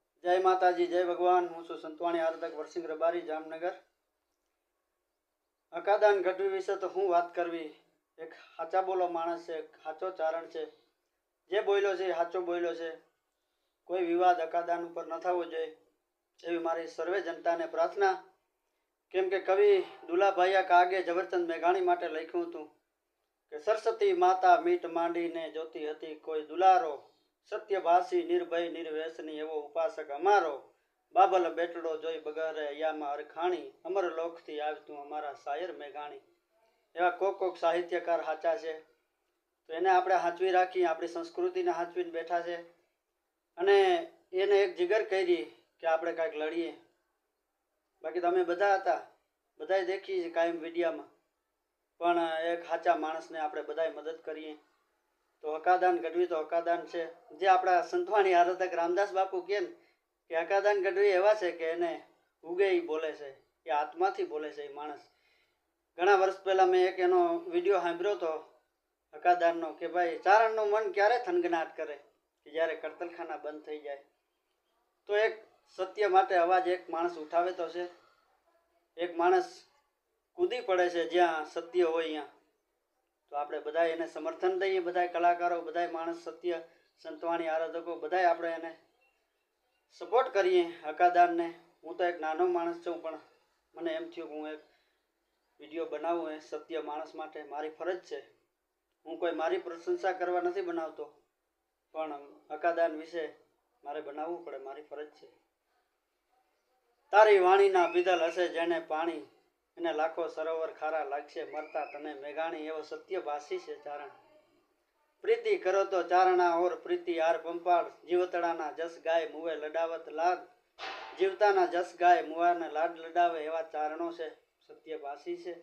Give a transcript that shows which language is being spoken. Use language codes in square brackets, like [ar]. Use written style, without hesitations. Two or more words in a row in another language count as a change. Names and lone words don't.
[gu] જય માતાજી, જય ભગવાન। હું છું સંતવાણી આરાધક વરસિંહ રબારી, જામનગર। અકાદાન ગઢવી વિષે તો હું વાત કરવી। એક હાચા બોલો માણસ છે, હાચો ચારણ છે, જે બોલ્યો છે હાચો બોલ્યો છે। કોઈ વિવાદ અકાદાન પર ન થવો જોઈએ એવી મારી સર્વે જનતા ને પ્રાર્થના। કેમ કે કવિ દુલાભાઈયા કાગે ઝવેરચંદ મેઘાણી માટે લખ્યું હતું કે સરસ્વતી માતા મીટ માંડી ને જોતી હતી, કોઈ દુલારો સત્યભાષી નિર્ભય નિર્વ્યસની એવો ઉપાસક અમારો। બાબલ બેટડો જોઈ બગરે અયામા અરખાણી, અમર લોક થી આવતું અમારા શાયર મેઘાણી। એવા કોક સાહિત્યકાર હાચા છે, તો એને આપણે હાચવી રાખી, આપણી સંસ્કૃતિને હાચવીને બેઠા છે અને એને એક જિગર કરી કે આપણે કાંઈક લડીએ। બાકી તો અમે બધા હતા, બધાએ દેખીએ કાયમ વિડિયામાં, પણ એક હાચા માણસને આપણે બધાએ મદદ કરીએ તો અકાદાન ગઢવી તો અકાદાન છે। જે આપણા સંતવાણી આરાધક રામદાસ બાપુ કહે કે અકાદાન ગઢવી એવા છે કે એને ઉગે ઈ બોલે છે, એ આત્માથી બોલે છે। માણસ ઘણા વર્ષ પહેલા મેં એક એનો વિડિયો સાંભળ્યો તો અકાદાનનો કે ભાઈ ચારણનો મન ક્યારે થનગનાટ કરે કે જ્યારે કત્તલખાના બંધ થઈ જાય તો એક સત્ય માટે અવાજ એક માણસ ઉઠાવે તો છે। એક માણસ કૂદી પડે છે જ્યાં સત્ય હોય ત્યાં, તો આપણે બધાએ એને સમર્થન દઈએ। બધાએ કલાકારો, બધાએ માણસ સત્ય સંતવાણી આરાધકો બધાએ આપણે એને સપોર્ટ કરીએ અકાદાનને। હું તો એક નાનો માણસ છું, પણ મને એમ થયું કે હું એક વિડિયો બનાવું એ સત્ય માણસ માટે મારી ફરજ છે। હું કોઈ મારી પ્રશંસા કરવા નથી બનાવતો, પણ અકાદાન વિષે મારે બનાવવું પડે, મારી ફરજ છે। તારી વાણીના પીધલ હશે જેને પાણી, એને લાખો સરોવર ખારા લાગશે મરતા તને મેઘાણી। એવો સત્ય ભાષી છે ચારણ। પ્રીતિ કરો તો ચારણા ઓર પ્રીતિ આર પંપાળ, જીવતડાના જસ ગાય મુવે લડાવત લાગ, જીવતાના જસ ગાય મુવાને લાડ લડાવે એવા ચારણો છે, સત્ય ભાષી છે।